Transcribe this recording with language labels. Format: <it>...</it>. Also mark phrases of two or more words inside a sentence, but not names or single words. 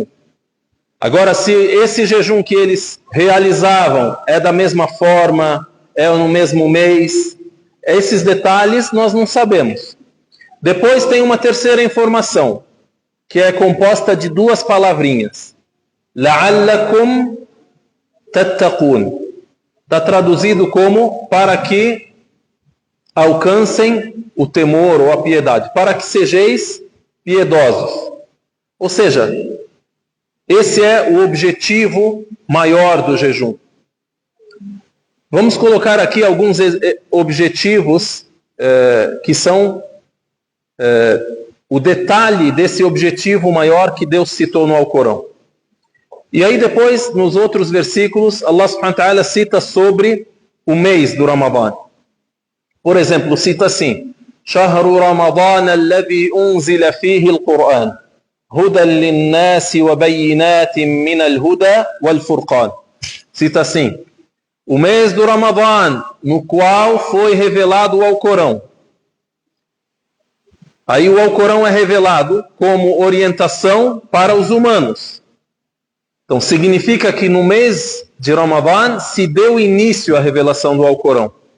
<pt>Agora, se esse jejum que eles realizavam é da mesma forma, é no mesmo mês, esses detalhes nós não sabemos. Depois tem uma terceira informação, que é composta de duas palavrinhas.</pt> <ar>لعلكم تتقون.</ar> <pt>Está traduzido como para que alcancem o temor ou a piedade, para que sejais piedosos. Ou seja, esse é o objetivo maior do jejum. Vamos colocar aqui alguns objetivos que são o detalhe desse objetivo maior que Deus citou no Alcorão. E aí depois, nos outros versículos,</pt> <ar>الله سبحانه وتعالى</ar> <pt>cita sobre o mês do Ramadã. Por exemplo, cita assim:</pt> <ar>شهر رمضان الذي أنزل فيه القرآن هدى للناس وبينات من الهدى والفرقان.</ar> <pt>Cita assim: o mês do Ramadã, no qual foi revelado o Alcorão. Aí o Alcorão é revelado como orientação para os humanos. Então significa que no mês de Ramadã se deu início à revelação do Alcorão.</pt>